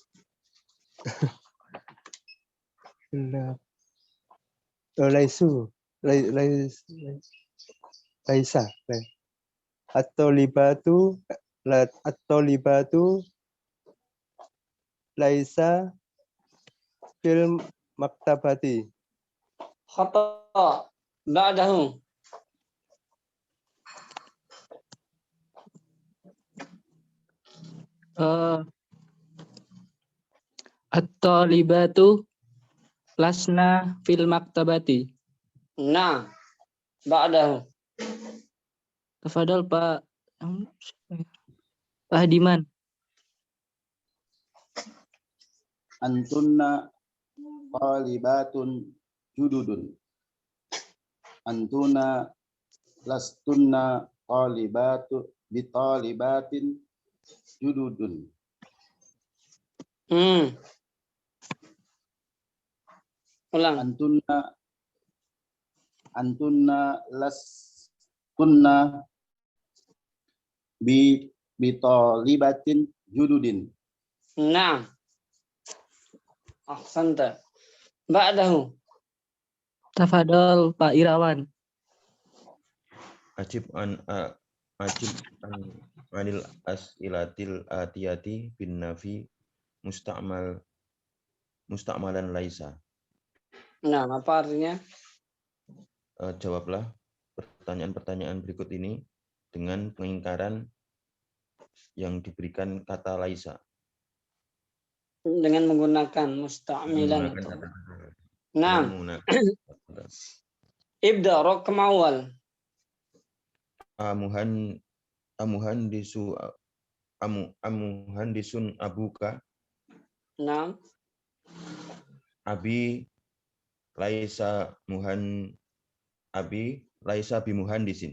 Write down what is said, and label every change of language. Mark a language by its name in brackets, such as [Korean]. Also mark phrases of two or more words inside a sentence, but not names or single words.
[Arabic] Laisu. laisa. الطالبة ليس في المكتبة. خطأ بعده الطالبة لسن في المكتبة. نعم بعده [Indonesian] Tafadhol Pak Pak Hadiman. [Arabic] أنتن طالبات جدد. أنتن لستن بطالبات جدد. [Indonesian] ulang [Arabic] أنتن لستن بطالبات جدد. نعم أحسنت بعده [Indonesian] Tafadhol Pak Irawan. [Arabic] أجب عن الأسئلة الآتية بالنفي مستعملا ليس. [Indonesian] Nah, apa artinya? Jawablah pertanyaan-pertanyaan berikut ini dengan pengingkaran yang diberikan kata laisa. Dengan menggunakan musta'milan. Nah, [Arabic] ابدأ رقم أول. أمهندس أبوك. [Indonesian] Nah. [Arabic] أبي ليس بمهندس.